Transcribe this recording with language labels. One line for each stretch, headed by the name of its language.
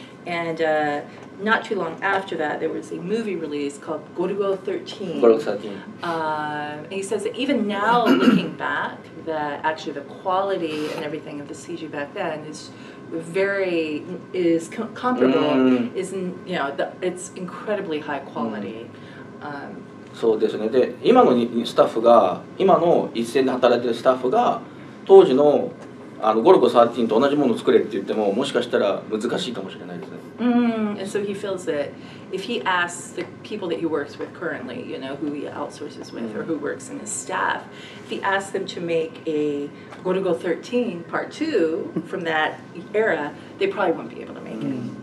English: And not too long after that, there was a movie release called Kouzai of 13. And he says that even now, looking back, that actually the quality and everything of the CG back then is comparable. It's incredibly high quality.
Japanese: そうですね。で、今のスタッフが今の一線で働いてるスタッフが当時のゴルゴ13と同じものを作れって言ってももしかしたら難しいかもしれないですね。
English: And so he feels that if he asks the people that he works with currently, who he outsources with or who works in his staff, if he asks them to make a Kouzai 13 Part 2 from that era, they probably won't be able to make it.